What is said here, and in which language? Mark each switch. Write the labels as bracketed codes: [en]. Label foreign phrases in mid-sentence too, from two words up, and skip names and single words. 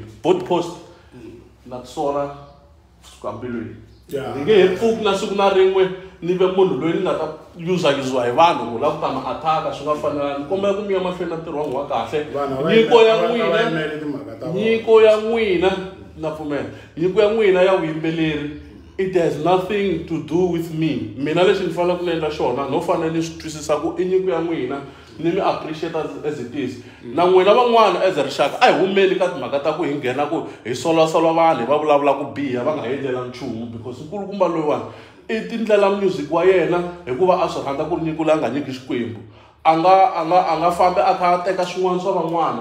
[ts] Boat post na tisola kusuka mbilwini ni nge he pfuki na siku na rin'we ni ve munhu loyi ni nga ta yuzayiziwa hi vanhu ku lava ku ta ma attack swi nga fanelanga. Ni kombela ku mi ya mahlweni na ntirho wa n'wina wa kahle. Nyiko ya n'wina na pfumela nyiko ya n'wina ya vuyimbeleri [en] it has nothing to do with me. [ts] Mina lexi ni faneleke ni endla xona no fanele ni swi twisisa ku i nyiko ya n'wina ni mi appreciate [en] as it is. [ts] Na n'wina van'wana [en] as a [ts] rixaka a hi humeli ka timhaka ta ku hi nghena ku hi solasola vanhu va vulavula ku biha va nga hi endlela nchumu because nkulukumba loyiwani i tindlela music wa yena hikuva a swi rhandza ku ri nyiko leyi a nga nyiki xikwembu a nga fambi a kha a teka swin'wana swa van'wana.